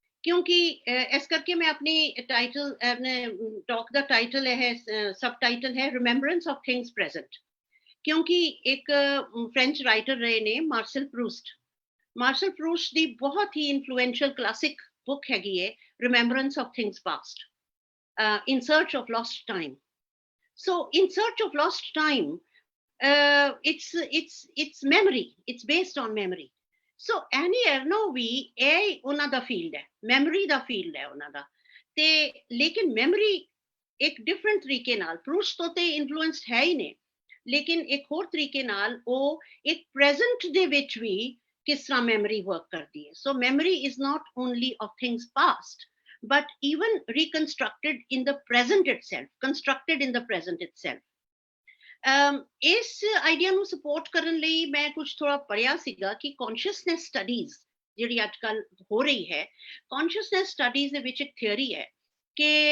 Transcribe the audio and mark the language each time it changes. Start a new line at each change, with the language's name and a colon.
Punjabi: ਕਿਉਂਕਿ ਇਸ ਕਰਕੇ ਮੈਂ ਆਪਣੀ ਟਾਈਟਲ ਟਾਕ ਦਾ ਟਾਈਟਲ ਹੈ, ਸਬ ਟਾਈਟਲ ਹੈ ਰਿਮੈਂਬਰੈਂਸ ਆਫ ਥਿੰਗਸ ਪ੍ਰੈਜ਼ੈਂਟ, ਕਿਉਂਕਿ ਇੱਕ ਫ੍ਰੈਂਚ ਰਾਈਟਰ ਰਹੇ ਨੇ ਮਾਰਸਲ ਪ੍ਰੂਸਟ ਦੀ ਬਹੁਤ ਹੀ ਇਨਫਲੂਐਂਸ਼ੀਅਲ ਕਲਾਸਿਕ ਬੁੱਕ ਹੈਗੀ ਹੈ remembrance of things past, in search of lost time.
English: So in search of lost time it's memory, it's based on memory.
Punjabi: So Annie Ernaux ਵੀ ਇਹ ਉਹਨਾਂ ਦਾ field ਹੈ, memory ਦਾ field ਹੈ ਉਹਨਾਂ ਦਾ, ਤੇ ਲੇਕਿਨ ਮੈਮਰੀ ਇੱਕ ਡਿਫਰੈਂਟ ਤਰੀਕੇ ਨਾਲ ਪ੍ਰੂਸਟ ਤੋਂ ਤੇ ਇਨਫਲੂਐਂਸਡ ਹੈ ਹੀ ਨੇ, ਲੇਕਿਨ ਇੱਕ ਹੋਰ ਤਰੀਕੇ ਨਾਲ ਉਹ ਇੱਕ ਪ੍ਰੈਜ਼ੈਂਟ ਦੇ ਵਿੱਚ ਵੀ ਕਿਸ ਤਰ੍ਹਾਂ ਮੈਮਰੀ ਵਰਕ ਕਰਦੀ ਹੈ।
English: So memory is not only of things past but even reconstructed in the present itself, constructed in the present itself.
Punjabi: ਇਸ ਆਈਡੀਆ ਨੂੰ ਸਪੋਰਟ ਕਰਨ ਲਈ ਮੈਂ ਕੁਝ ਥੋੜਾ ਪੜ੍ਹਿਆ ਸੀਗਾ ਕਿ ਕੌਨਸ਼ੀਅਸਨੈਸ ਸਟੱਡੀਜ਼ ਜਿਹੜੀ ਅੱਜ ਕੱਲ ਹੋ ਰਹੀ ਹੈ, ਕੌਨਸ਼ੀਅਸਨੈਸ ਸਟੱਡੀਜ਼ ਦੇ ਵਿੱਚ ਇੱਕ ਥਿਊਰੀ ਹੈ ਕਿ